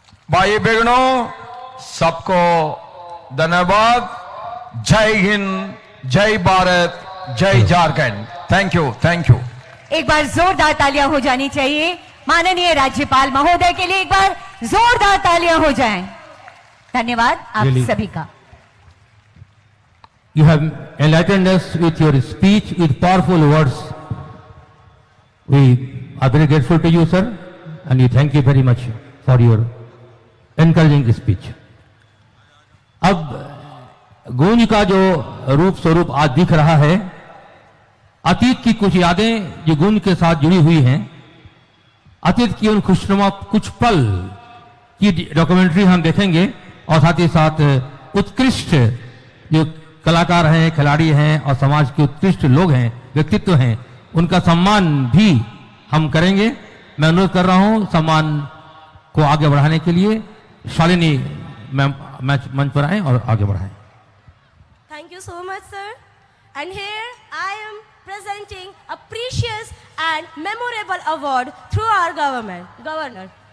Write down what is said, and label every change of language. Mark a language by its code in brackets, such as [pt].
[hi] भाई बहनों, सबको धन्यवाद। जय हिंद, जय भारत, जय Jharkhand. [en] Thank you, thank you. [hi] एक बार जोरदार तालियां हो जानी चाहिए माननीय राज्यपाल महोदय के लिए। एक बार जोरदार तालियां हो जाएं। धन्यवाद आप सभी का। [en] You have enlightened us with your speech, with powerful words. We are very grateful to you, sir, and we thank you very much for your encouraging speech. [hi] अब गूंज का जो रूप स्वरूप आज दिख रहा है, अतीत की कुछ यादें जो गूंज के साथ जुड़ी हुई हैं, अतीत की उन खुशनुमा कुछ पल की डॉक्यूमेंट्री हम देखेंगे और साथ ही साथ उत्कृष्ट जो कलाकार हैं, खिलाड़ी हैं और समाज के उत्कृष्ट लोग हैं, व्यक्तित्व हैं, उनका सम्मान भी हम करेंगे। मैं अनुरोध कर रहा हूं सम्मान को आगे बढ़ाने के लिए शालिनी मैम मंच पर आए और आगे बढ़ाएं। [en] Thank you so much, sir. And here I am presenting a precious and memorable award through our governor.